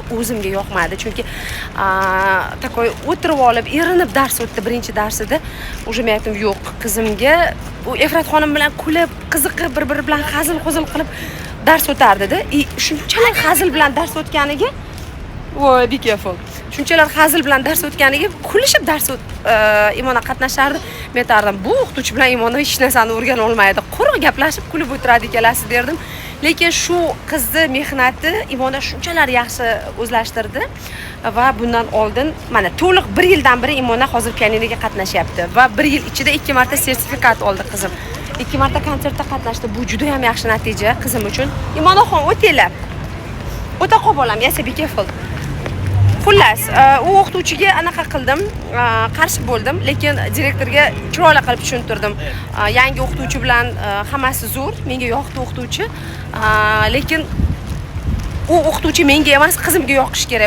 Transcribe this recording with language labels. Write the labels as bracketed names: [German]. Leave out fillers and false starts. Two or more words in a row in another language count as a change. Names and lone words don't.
[Uzbek] O'zimga yoqmadi chunki takoy o'tirib olib erinib dars o'tdi birinchi darsida. O'sha men aytdim yo'q, qizimga u Efrat xonim bilan kulib, qiziqib bir-biri bilan hazil-huzul qilib dars o'tardida. Shunchalar hazil bilan dars o'tganiga voy [English] be careful. [Uzbek] Shunchalar hazil bilan dars o'tganiga kulishib dars Imona qatnashardi. Men aytardim, bu o'qituvchi bilan Imona hech narsani o'rgana olmaydi. Quruq gaplashib kulib o'tiradi ikkalasi derdim. Lekin shu qizni mehnati Imona shunchalar yaxshi o'zlashtirdi va bundan oldin mana to'liq 1 yildan beri Imona hozir pianinoga qatnashyapti va 1 yil ichida 2 marta sertifikat oldi qizim. 2 marta konsertda qatnashdi. Bu juda ham yaxshi natija qizim uchun. Imonaxon o'tinglar. O'ta qol bolam, [English] yes be careful. [Uzbek] Xullas, u o'qituvchiga anaqa qildim, qarshi bo'ldim, lekin direktorga chiroyli qilib tushuntirdim. Yangi o'qituvchi bilan hammasi zo'r, menga yoqdi o'qituvchi, lekin u o'qituvchi menga emas, qizimga yoqish kerak.